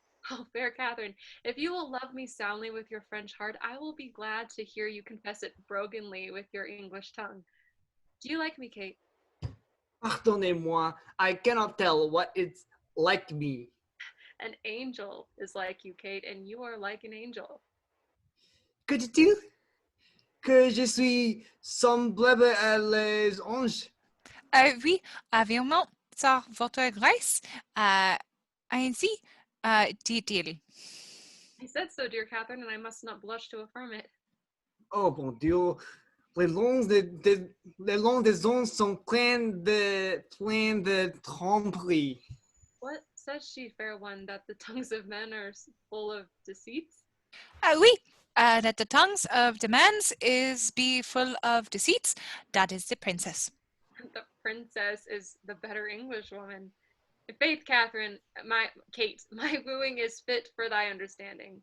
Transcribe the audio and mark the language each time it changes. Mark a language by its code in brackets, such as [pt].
[en] Oh, fair Catherine, if you will love me soundly with your French heart, I will be glad to hear you confess it brokenly with your English tongue. Do you like me, Kate? [fr] Pardonnez-moi, [en] I cannot tell what it's like me. An angel is like you, Kate, and you are like an angel. [fr] Que dis-tu? Que je suis semblable à les anges? Oui, avions sur votre grâce, ainsi dit-il. [en] I said so, dear Catherine, and I must not blush to affirm it. [fr] Oh, bon Dieu. Les langues des anges sont pleines de tromperies. [en] What says she, fair one, that the tongues of men are full of deceits? Oui, that the tongues of demands is be full of deceits. That is the princess. The princess is the better Englishwoman. In faith, Catherine, Kate, my wooing is fit for thy understanding.